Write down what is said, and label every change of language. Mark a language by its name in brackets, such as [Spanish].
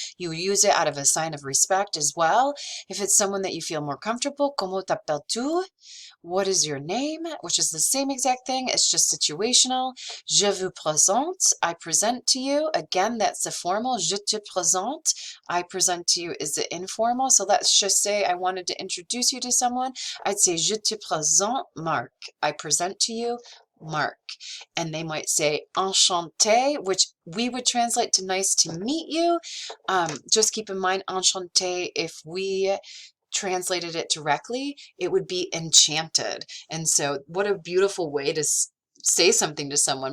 [English] You would use it out of a sign of respect as well. If it's someone that you feel more comfortable, [French] comment t'appelles-tu? [English] What is your name? Which is the same exact thing. It's just situational. [French] Je vous présente. [English] I present to you. Again, that's the formal. [French] Je te présente. [English] I present to you is the informal. So let's just say I wanted to introduce you to someone. I'd say [French] je te présente Marc. [English] I present to you Mark. And they might say enchanté, which we would translate to nice to meet you. Just keep in mind, enchanté, if we translated it directly, it would be enchanted. And so what a beautiful way to say something to someone.